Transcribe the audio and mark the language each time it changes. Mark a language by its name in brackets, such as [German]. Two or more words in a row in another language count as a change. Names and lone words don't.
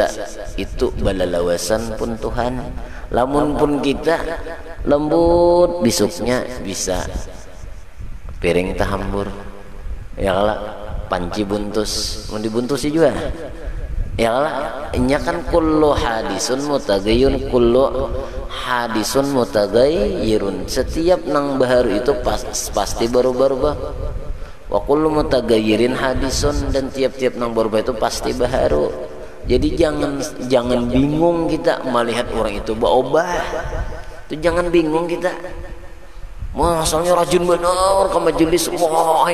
[Banjar] Itu balalawasan pun Tuhan. Lamun pun kita lembut bisuknya bisa piring tahambur ya kah, panci buntus mau dibuntusi juga ya lah. Inya kan [Arabic] كل حادث متغير، كل حادث متغير, [Banjar] setiap nang baharu itu pasti berubah-ubah. [Arabic] وكل متغير حادث, [Banjar] dan tiap-tiap nang berubah itu pasti baharu. Jadi jangan bingung kita melihat orang itu berubah. Itu jangan bingung kita. Masalahnya rajin benar ke majelis, wah.